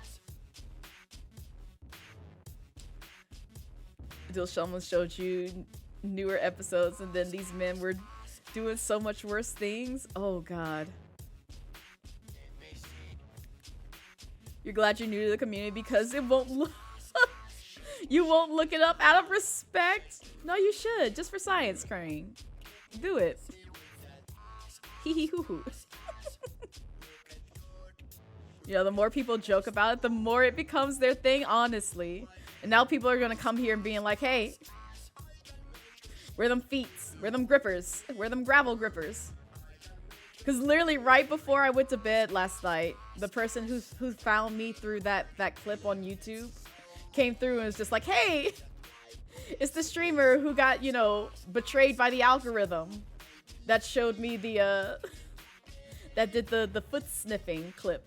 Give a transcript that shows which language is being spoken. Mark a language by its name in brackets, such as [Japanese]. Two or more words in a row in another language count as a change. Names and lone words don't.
[English] Until someone showed you newer episodes and then these men were doing so much worse things. Oh god. You're glad you're new to the community because it won't look you won't look it up out of respect? No, you should. Just for science, Crane. Do it. Hee hee hoo hoo. You know, the more people joke about it, the more it becomes their thing, honestly. And now people are gonna come here and being like, hey, wear them feets, wear them grippers, wear them gravel grippers. Because literally right before I went to bed last night, the person who found me through that clip on YouTube came through and was just like, hey, it's the streamer who got, you know, betrayed by the algorithm that showed me the, that did the foot sniffing clip.